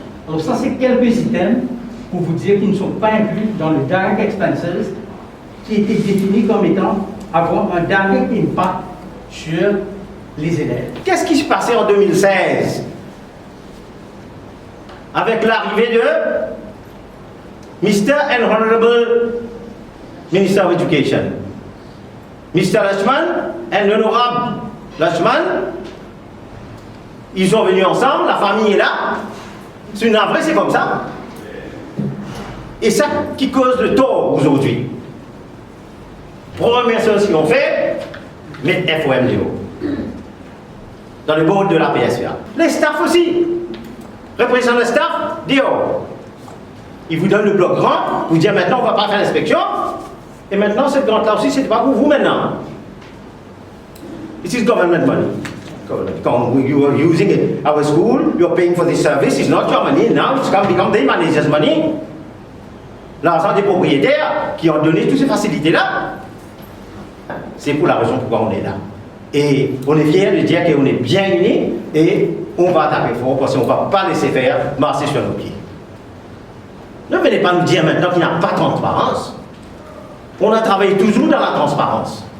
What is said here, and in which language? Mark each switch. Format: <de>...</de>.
<fr>Alors ça, c'est quelques items pour vous dire qu'ils ne sont pas inclus dans le direct expenses qui était défini comme étant avoir un direct impact sur les élèves. Qu'est-ce qui se passait en 2016 avec l'arrivée de Mr.</fr> <en>and Honorable Minister of Education, Mr. Lachman and Honorable Lachman?</en> <fr>Ils sont venus ensemble, la famille est là. C'est une vraie, c'est comme ça. Et ça qui cause le tort aujourd'hui. Première chose qu'ils ont fait, mettre FOMDO dans le board de la PSA. Les staffs aussi. Représentant le staff, dit oh, ils vous donnent le bloc grand, vous dites maintenant on ne va pas faire l'inspection, et maintenant cette grande là aussi, c'est pas pour vous maintenant.</fr> <en>This is government money. You are using our school, you are paying for this service, it's not your money, now it's become the manager's money.</en> <fr>L'argent des propriétaires qui ont donné toutes ces facilités-là, c'est pour la raison pourquoi on est là. Et on est fiers de dire qu'on est bien unis et on va taper fort parce qu'on ne va pas laisser faire marcher sur nos pieds. Ne venez pas nous dire maintenant qu'il n'y a pas de transparence. On a travaillé toujours dans la transparence.</fr>